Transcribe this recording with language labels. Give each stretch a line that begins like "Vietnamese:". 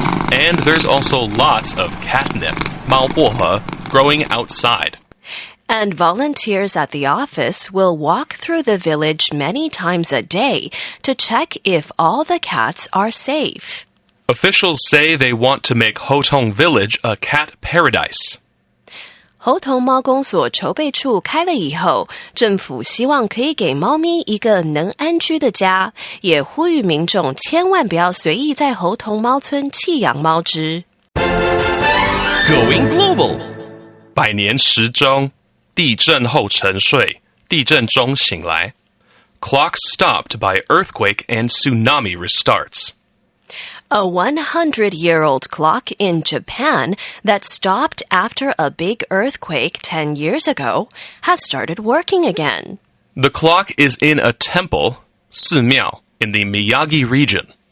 English: And there's also lots of catnip,
Chinese: 猫薄荷,
English: growing outside. And volunteers at the office will walk through the village many times a day to check if all the cats are safe. Officials say they want to make Hotong Village a cat paradise.
Chinese: 猴硐猫公所筹备处开了以后，政府希望可以给猫咪一个能安居的家，也呼吁民众千万不要随意在猴硐猫村弃养猫只。
English: Going global.
Chinese: 百年时钟，地震后沉睡，地震中醒来。
English: Clock stopped by earthquake and tsunami restarts. A 100-year-old clock in Japan that stopped after a big earthquake 10 years ago has started working again. The clock is in a temple,
Chinese: 寺庙,
English: in the Miyagi region.